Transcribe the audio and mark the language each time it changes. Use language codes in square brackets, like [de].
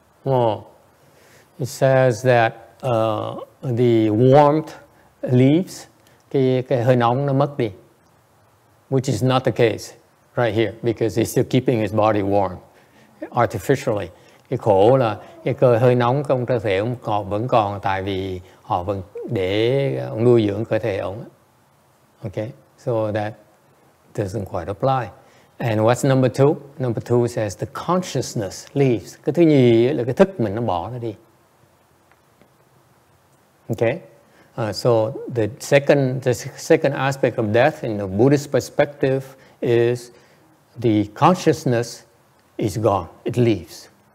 [en] Oh, it says that the warmth leaves, [vi] cái hơi nóng nó mất đi, [en] which is not the case right here, because he's still keeping his body warm artificially. [vi] Cái khổ là cái cơ hơi nóng trong cơ thể ông vẫn còn, tại vì họ vẫn để nuôi dưỡng cơ thể ông. [en] Okay, so that doesn't quite apply. And what's number two? Number two says the consciousness leaves. [vi] Cái thứ nhì là cái thức mình nó bỏ nó đi. [en] Okay, so the second aspect of death in the Buddhist perspective is the consciousness is gone. It leaves.